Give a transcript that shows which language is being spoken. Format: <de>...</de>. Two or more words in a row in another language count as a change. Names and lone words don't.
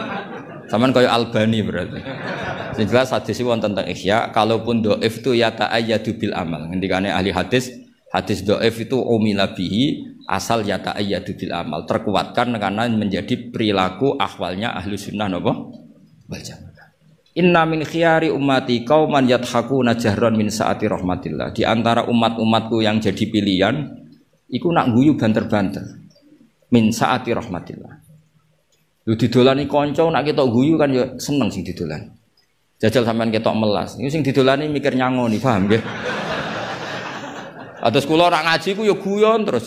<jv>Sampeyan kaya Albani berarti. Sing jelas hadis wonten tentang Ihya, kalaupun dhaif itu ya</jv> <ar>تأيد بالعمل.</ar> <jv>Ngendikane ahli hadis dhaif itu</jv> <ar>عمل به</ar> <jv>asal ya</jv> <ar>تأيد بالعمل.</ar> <id>Terkuatkan karena menjadi perilaku ahwalnya ahli sunnah napa?</id> <ar>والجماعة. إن من خيار أمتي قوما يضحكون جهرا من سعة رحمة الله.</ar> <id>Di antara umat-umatku yang jadi pilihan</id> <jv>iku nak guyu banter-banter.</jv> <ar>من سعة رحمة الله.</ar> <jv>Lu didolani kanca nak ketok guyu kan ya seneng sing didolan. Jajal sampean ketok melas. Iku sing didolani mikir nyangoni, paham nggih? Atus kula ora ngaji ku ya guyon terus.</jv>